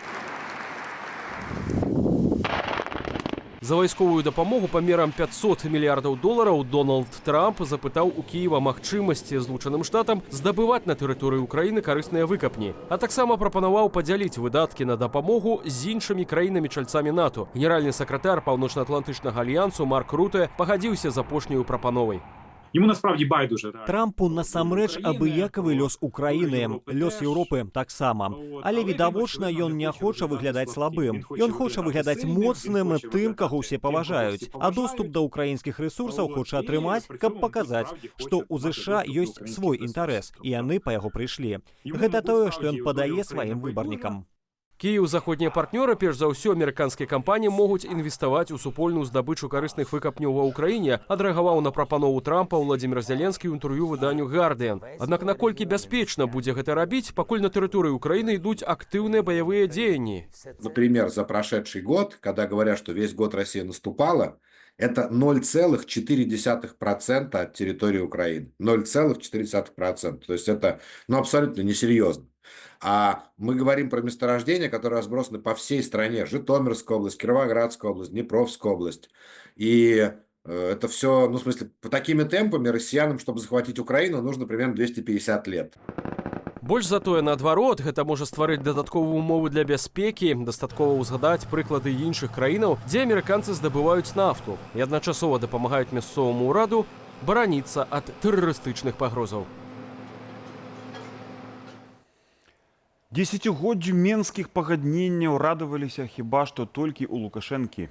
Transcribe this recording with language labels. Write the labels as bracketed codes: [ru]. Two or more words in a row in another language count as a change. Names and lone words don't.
[be] За вайсковую дапамогу памерам $500 мільярдаў Дональд Трамп запытаў у Кіева магчымасці Злучаным Штатам здабываць на тэрыторыі Украіны карысныя выкапні, а таксама прапанаваў падзяліць выдаткі на дапамогу з іншымі краінамі-чальцамі НАТО. Генеральны сакратар Паўночна-Атлантычнага альянсу Марк Руте пагадзіўся з апошняю прапановай. [uk] Йому насправді байдуже. [be] Трампу насамрэч абыякавы лёс Украіны, лёс Еўропы таксама. Але відавочна, ён не хоча выглядаць слабым. Ён хоча выглядаць моцным тым, каго ўсе паважаюць. А доступ да ўкраінскіх рэсурсаў хоча атрымаць, каб паказаць, што ў ЗША ёсць свой інтарэс, і яны па яго прыйшлі. Гэта тое, што ён падае сваім выбарнікам. Кіеў заходнія партнёры, перш за ўсё амерыканскія кампаніі, могуць інвеставаць у супольную здабычу карысных выкапняў ва ўкраіне, адрэагаваў на прапанову Трампа Владзімір Зеленскі ў інтэрв'ю выданню «Гардыан». Аднак наколькі бяспечна будзе гэта рабіць, пакуль на тэрыторыі Украіны ідуць актыўныя баявыя дзеянні. [ru] Например, за прошедший год, когда говорят, что весь год Россия наступала, это 0,4% от территории Украины. 0,4%. То есть это абсолютно несерьезно. А мы говорим про месторождения, которые разбросаны по всей стране. Житомирская область, Кировоградская область, Днепровская область. И это все, в смысле, по такими темпами россиянам, чтобы захватить Украину, нужно примерно 250 лет. [be] Больш за тое, наадварот, гэта можа стварыць дадатковыя умовы для бяспекі, дастаткова ўзгадаць прыклады іншых краінаў, дзе амерыканцы здабываюць нафту і адначасова дапамагаюць мясцоваму ўраду бараніцца ад тэрарыстычных пагрозаў. Дзесяцігоддзю менскіх пагадненняў радаваліся хіба што толькі ў Лукашэнкі.